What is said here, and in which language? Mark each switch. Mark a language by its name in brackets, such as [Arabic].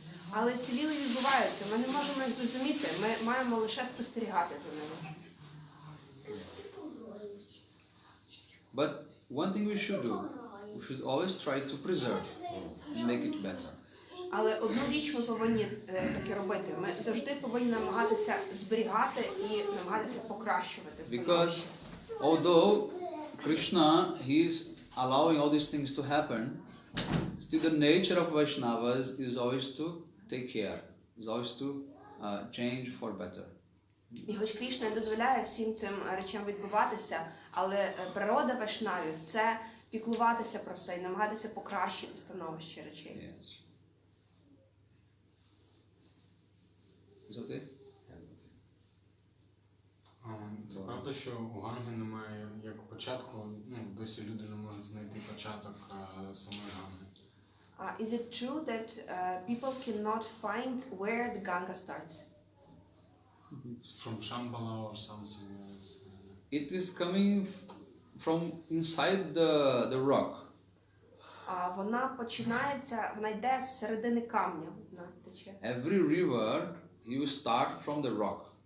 [Ukrainian] Але ці ліли відбуваються, ми не можемо їх зрозуміти, ми маємо лише спостерігати за ними. [English] But one thing we should do, we should always try to preserve and make it better. [Ukrainian] Але одну річ ми повинні таки робити. Ми завжди повинні намагатися зберігати і намагатися покращувати становище. [English] Because although Krishna, he is allowing all these things to happen, still the nature of Vaishnavas is always to take care, is always to change for better. [Ukrainian] І хоч Крішна дозволяє всім цим речам відбуватися, але природа вайшнавів – це піклуватися про все і намагатися покращити становище речей. [English] Yes. Is okay? [Ukrainian] Це правда, що у Ганги немає як початку, досі люди не можуть знайти початок самої Ганги. [English] Is it true that people cannot find where the Ganga starts? From Shambhala or something else. It is coming from inside the rock. [Ukrainian] Вона починається, вона йде з середини камня. Вона тече. [English] Every river, you start from the rock.